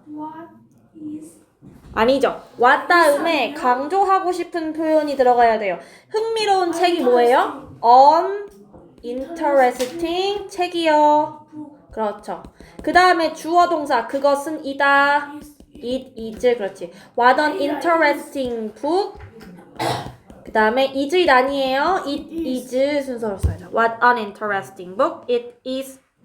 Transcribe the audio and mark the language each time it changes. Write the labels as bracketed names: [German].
[English] What is [Korean] 아니죠. what 다음에 강조하고 싶은 표현이 들어가야 돼요. 흥미로운 책이 뭐예요? uninteresting 책이요. 그렇죠. 그 다음에 주어 동사 그것은 이다. [English] it is. 그렇지. What an interesting book. [Korean] 그 다음에 is it 아니에요. it is 순서로 써야죠. [English] What an interesting book it is.